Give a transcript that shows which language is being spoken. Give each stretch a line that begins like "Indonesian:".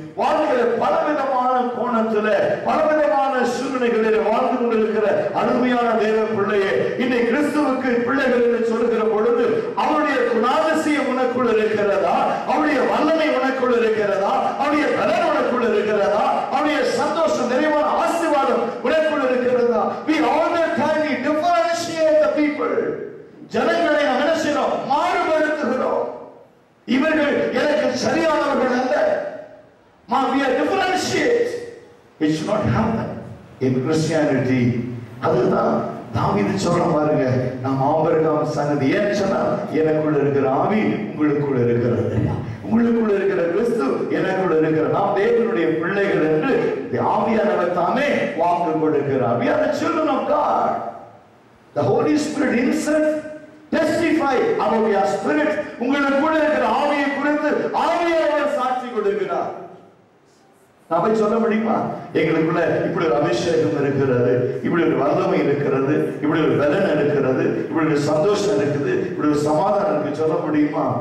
Tamil: வாழ்க்கையில பலவிதமான கோணத்துல பலவிதமான சூழ்நிலைகளில் வாழ்ந்து கொண்டிருக்கிற அருமையான தேவ பிள்ளையே, இன்னைக்கு கிறிஸ்துவுக்கு பிள்ளைகள் என்று சொல்லுகிற பொழுது அவருடைய குணாதிசயம் உனக்குள் இருக்கிறதா? அவருடைய வல்லமை உனக்குள் இருக்கிறதா? அவருடைய பலன் உனக்குள் இருக்கிறதா? அவருடைய சந்தோஷம் நிறைவான ஆசீர்வாதம் உனக்குள் இருக்கிறதா?
English: We all the time we differentiate the people.
Tamil: ஜனங்களை நாம் என்ன செய்யறோம்? மாறுபடுத்துகிறோம். இவர்கள் எனக்கு சரியானவர்கள் அல்ல.
English: We are differentiate. It should not happen in Christianity.
Tamil: அதுதான் தாவீது சொல்ற பாருங்க, நாம் ஆபிரகாம் சந்ததி. ஏன் சொன்னா, எனக்குள்ள இருக்கிற ஆவி உங்களுக்குள்ள இருக்கிறது, உங்களுக்குள்ள இருக்கிற கிறிஸ்து எனக்குள்ள இருக்கிற நாம் தேவனுடைய பிள்ளைகள் என்று ஆவியானவர் தாமே வாக்கு கொடுக்கிறார்.
English: We are the children of God. The Holy Spirit himself testify about your spirit.
Tamil: உங்களுக்குள்ள இருக்கிற ஆவியை குறித்து ஆவியானவர் சாட்சி கொடுக்கிறார். நாம சொல்ல முடியுமா, எங்களுக்குள்ள இப்படி ஒரு அபிஷேகம் இருக்கிறது, இப்படி ஒரு வல்லமை இருக்கிறது, இப்படி ஒரு பலன் இருக்கிறது, இப்படி ஒரு சந்தோஷம் இருக்குது, இப்படி ஒரு சமாதானம் இருக்கு, சொல்ல முடியுமா?